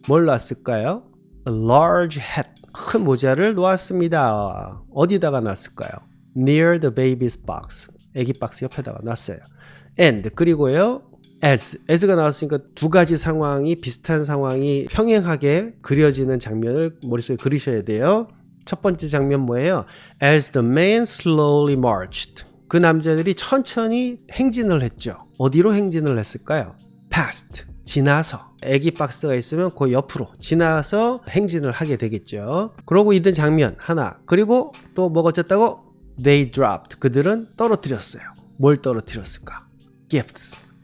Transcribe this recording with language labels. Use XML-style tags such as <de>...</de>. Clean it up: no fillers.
<ko>뭘 놨을까요?</ko> <en>A large hat.</en> <ko>큰 모자를 놓았습니다. 어디다가 놨을까요?</ko> <en>Near the baby's box.</en> <ko>애기 박스 옆에다가 놨어요. And 그리고요. as가 나왔으니까 두 가지 상황이 비슷한 상황이 평행하게 그려지는 장면을 머릿속에 그리셔야 돼요. 첫 번째 장면 뭐예요?</ko> <en>As the man slowly marched.</en> <ko>그 남자들이 천천히 행진을 했죠. 어디로 행진을 했을까요? Past. 지나서. 애기 박스가 있으면 그 옆으로 지나서 행진을 하게 되겠죠. 그러고 있던 장면 하나. 그리고 또 뭐가 어쨌다고?</ko> <en>They dropped.</en> <ko>그들은 떨어뜨렸어요. 뭘 떨어뜨렸을까? Gifts.</ko>